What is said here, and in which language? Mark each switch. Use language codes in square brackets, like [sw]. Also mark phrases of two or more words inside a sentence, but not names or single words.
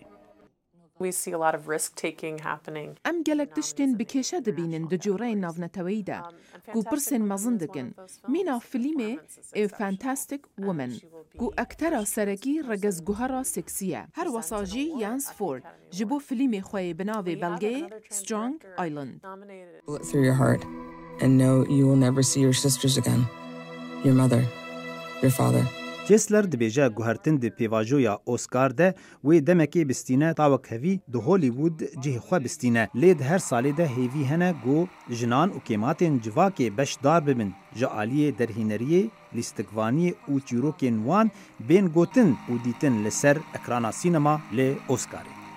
[en] We see a lot of risk-taking happening. [ku] ام گلک تشتین بکیشه دبینن دجوره ناونتوی ده کو پرسن مزندگن مینا فیلمه ا فانتاستیک وومن کو اکترا سرکی رگز گوهرا سکسیه هر وساجی یانس فورد جبو فیلم خوی بناوی بلگه سترونگ آیلند. [en] Bullet through your heart and know you will never see your sisters again, your mother, your father. [ku] چسلر دبیجه گوهرتن دی پیواجویا اوسکار ده وی دمکی بستینه تاوک هوی دو هولیوود جه خواه بستینه لید هر سالی ده هیوی هنه گو جنان و کیماتین جواکی بشدار ببن جعالی درهینریه لیستگوانی و چیروکین وان بین گوتن و دیتن لسر اکرانا سینما لی اوسکاری.